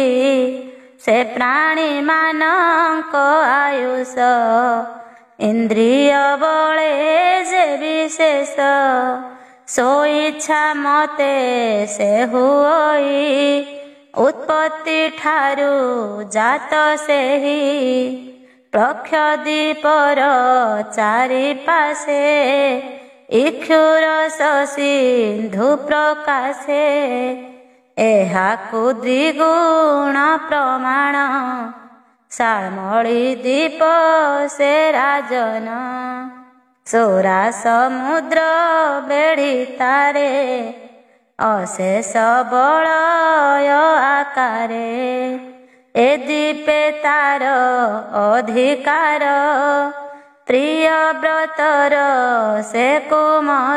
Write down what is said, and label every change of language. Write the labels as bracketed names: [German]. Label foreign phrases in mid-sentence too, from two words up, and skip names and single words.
[Odia] ସେ ପ୍ରାଣୀ ମାନଙ୍କ ଆୟୁଷ ଇନ୍ଦ୍ରିୟ ବଳେ ଯେ ବିଶେଷ। ସୋ ଇଚ୍ଛା ମତେ ସେ ହୁଇ ଉତ୍ପତ୍ତି ଠାରୁ ଜାତ ସେହି। ପ୍ଲକ୍ଷ ଦ୍ୱୀପର ଚାରି ପାଶେ ଇକ୍ଷୁରସ ସିନ୍ଧୁ ପ୍ରକାଶେ। ଏହାକୁ ଦ୍ୱିଗୁଣ ପ୍ରମାଣ ଶାଳ୍ମଳୀ ଦ୍ୱୀପ ସେ ରାଜନ। ସୁରା ସମୁଦ୍ର ବେଢ଼ି ତାରେ ଅଶେଷ ବଳୟ ଆକାରେ। ଏ ଦୀପେ ତାର ଅଧିକାର ପ୍ରିୟ ବ୍ରତର ସେ କୁମର।